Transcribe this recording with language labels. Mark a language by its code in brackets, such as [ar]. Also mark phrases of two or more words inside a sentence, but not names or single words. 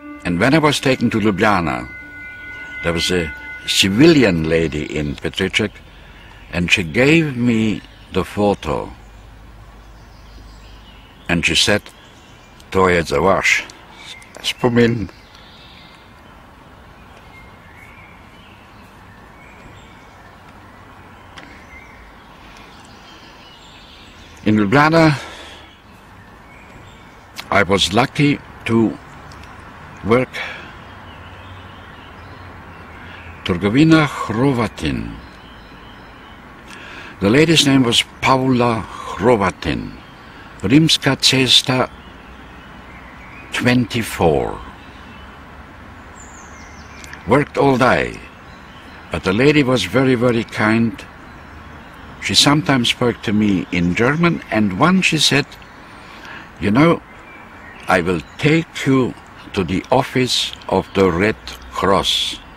[en] And when I was taken to Ljubljana, there was a civilian lady in Petriček, and she gave me the photo. And she said, [sl] to je za vaš spomin. [en] In Ljubljana, I was lucky to work Trgovina Hrovatin. The lady's name was Paula Hrovatin. Rimska cesta 24. Worked all day, but the lady was very, very kind. She sometimes spoke to me in German, and once she said, you know, I will take you to the office of the Red Cross.